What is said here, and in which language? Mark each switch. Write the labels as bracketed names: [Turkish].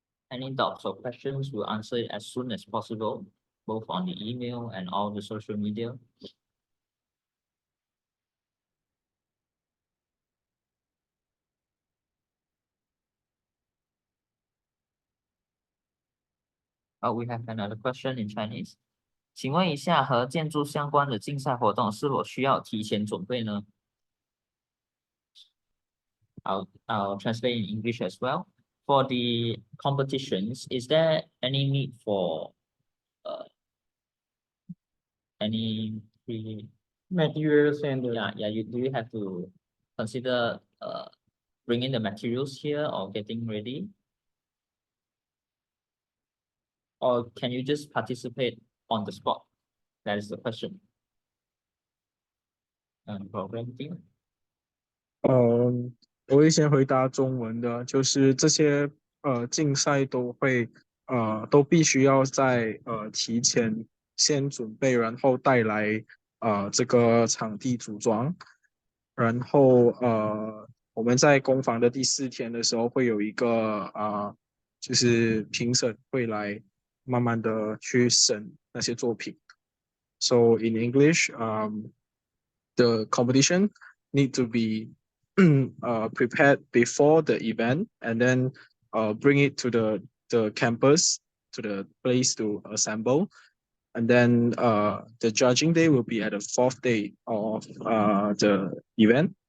[English] Any doubts or questions, we'll answer it as soon as possible, both on the email and all the social media. We have another question in Chinese. [Chinese] 请问一下，和建筑相关的竞赛活动是否需要提前准备呢？ [English] I'll translate in English as well. For the competitions, is there any need for any materials and the Yeah, you do you have to consider bringing the materials here or getting ready? Or can you just participate on the spot? That is the question. Program team. [Chinese] 我会先回答中文的，就是这些竞赛都必须要在提前先准备，然后带来这个场地组装，然后我们在攻防的第4天的时候会有一个就是评审会来慢慢的去审那些作品。 [English] So in English, the competition need to be prepared before the event and then bring it to the campus, to the place to assemble. And then the judging day will be at the 4th day of the event.